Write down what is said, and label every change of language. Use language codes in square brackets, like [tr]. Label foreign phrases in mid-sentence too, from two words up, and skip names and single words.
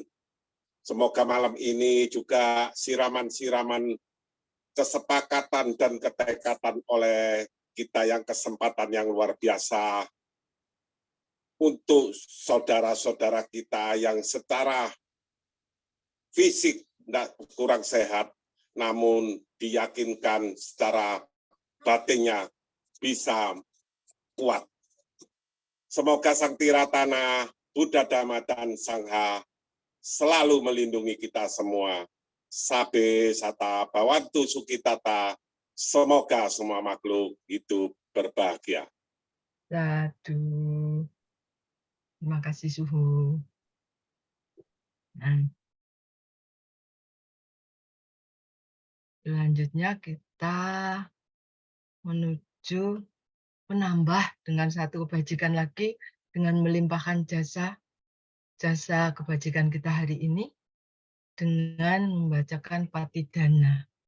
[id] Semoga malam ini juga siraman-siraman kesepakatan dan ketekatan oleh kita yang kesempatan yang luar biasa untuk saudara-saudara kita yang secara fisik kurang sehat, namun diyakinkan secara batinnya bisa kuat. Semoga Sang Tiratana, Buddha, Dhamma, dan Sangha selalu melindungi kita semua. [pi] Sabe sata bawantu sukitata, [id] semoga semua makhluk hidup berbahagia. Sadu. Terima kasih Suhu. Nah, selanjutnya kita menuju menambah dengan satu kebajikan lagi dengan melimpahkan jasa kebajikan kita hari ini dengan membacakan Patidana.